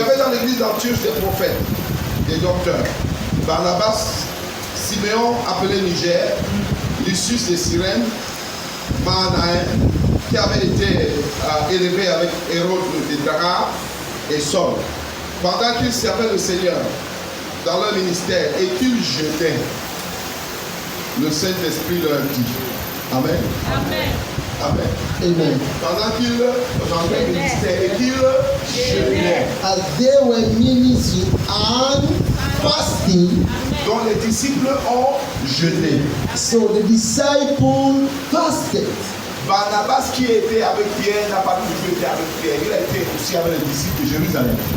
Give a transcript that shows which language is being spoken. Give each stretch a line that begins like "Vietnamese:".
French: avait dans l'église d'Antioche des prophètes, des docteurs. Barnabas, Siméon appelé Niger, Lucius de Cyrène, Manaen, qui avait été élevé avec Hérode de Dara et Saul. Pendant qu'ils servaient le Seigneur dans leur ministère et qu'ils jeûnaient, le Saint-Esprit leur dit, Amen. Amen. Amen. Amen. Pendant qu'ils rendaient le ministère et qu'ils jeûnaient,
English: As they were ministering and fasting,
French: dont les disciples ont jeûné.
English: so the disciples fasted.
French: Barnabas qui était avec Pierre n'a pas toujours été avec Pierre. Il a été aussi avec les disciples de Jérusalem.